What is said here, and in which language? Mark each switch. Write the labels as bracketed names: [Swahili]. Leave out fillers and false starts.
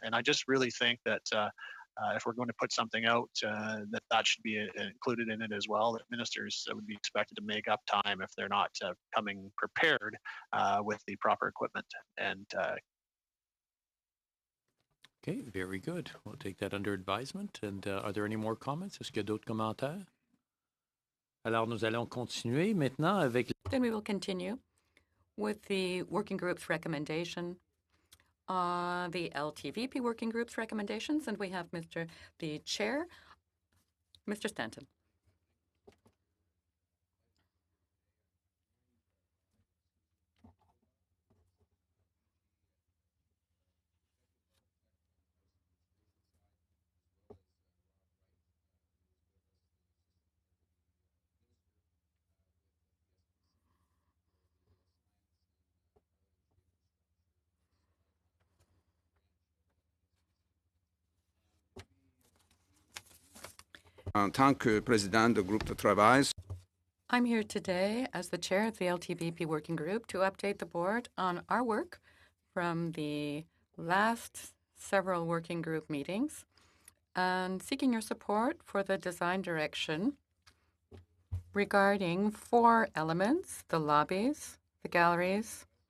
[English] And I just really think that if we're going to put something out, that should be included in it as well, that ministers would be expected to make up time if they're not coming prepared with the proper equipment. And Okay, very good. We'll take that under advisement. And are there any more comments? [French] Est-ce qu'il y a d'autres commentaires? Alors, nous allons continuer maintenant avec... [English] Then we will continue with the working group's recommendation, the LTVP working group's recommendations, and we have the chair, Mr. Stanton. [French] En tant que président du groupe de travail, [English] I'm here today as the chair of the LTVP working group to update the board on our work from the last several working group meetings and seeking your support for the design direction regarding 4 elements: the lobbies, the galleries,